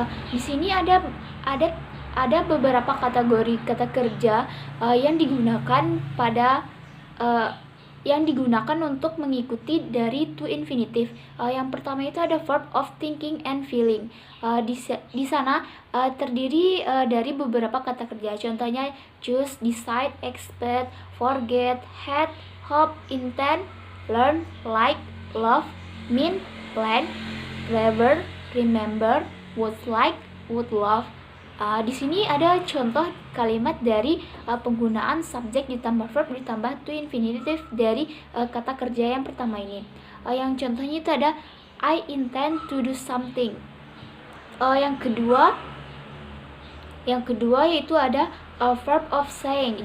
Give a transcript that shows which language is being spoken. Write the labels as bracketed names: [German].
[Indonesian] Di sini ada beberapa kategori kata kerja yang digunakan untuk mengikuti dari to infinitive. Yang pertama itu ada [English] verb of thinking and feeling. [Indonesian] Di sana terdiri dari beberapa kata kerja. Contohnya [English] choose, decide, expect, forget, had, hope, intend, learn, like, love, mean, plan, clever, remember, would like, would love. [Indonesian] Di sini ada contoh kalimat dari penggunaan subjek ditambah verb ditambah to infinitive dari kata kerja yang pertama ini. Yang contohnya itu ada [English] I intend to do something. [Indonesian] Yang kedua yaitu ada verb of saying.